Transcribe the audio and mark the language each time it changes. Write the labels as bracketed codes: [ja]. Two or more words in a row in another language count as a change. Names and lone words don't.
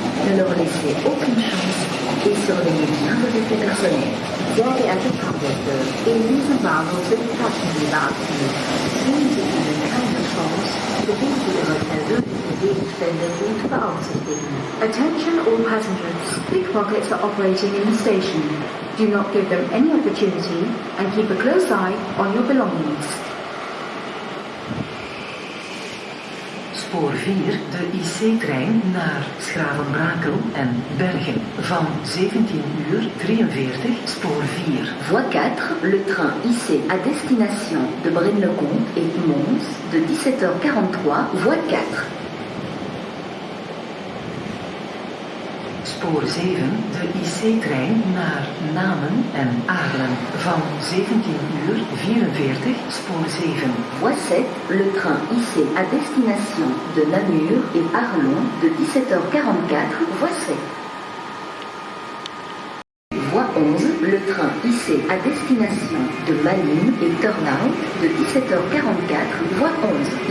[fr] Ne leur laissez aucune chance et surveillez bien vos effets personnels. [de] Sehr geehrte Fahrgäste, in diesem Bahnhof sind Taschendiebe aktiv. Geben Sie ihnen keine Chance, sowie Sie Ihre persönlichen Gegenstände gut beaufsichtigen. [en] Attention all passengers. Pickpockets are operating in the station. Do not give them any opportunity and keep a close eye on your belongings. [nl] Spoor 4, de IC-trein naar Schravenbrakel en Bergen van 17:43, spoor 4. [fr] Voie 4, le train IC à destination de Braine-le-Comte et Mons de 17h43, voie 4. [nl] Spoor 7, de IC-trein naar Namen en Aarlen van 17:44, spoor 7. [fr] Voie 7, le train IC à destination de Namur et Arlon de 17h44, voie 7. Voie 11, le train IC à destination de Malines et Turnhout de 17h44, voie 11.